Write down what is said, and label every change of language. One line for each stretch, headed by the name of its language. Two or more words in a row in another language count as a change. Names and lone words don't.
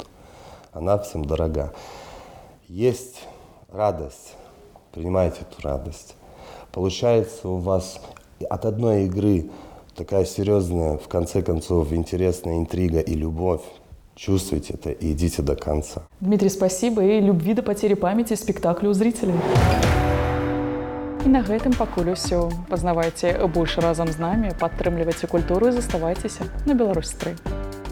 Russian: Она всем дорога. Есть радость. Принимайте эту радость. Получается у вас от одной игры такая серьезная, в конце концов, интересная интрига и любовь. Чувствуйте это и идите до конца. Дмитрий, спасибо,
Belarusian: і любві да пацері памяці спектаклю ў зрителей. І на гэтым пакуль усё. Пазнавайце больш разам з намі, падтрымлівайце культуру і заставайцеся на Беларусь 3.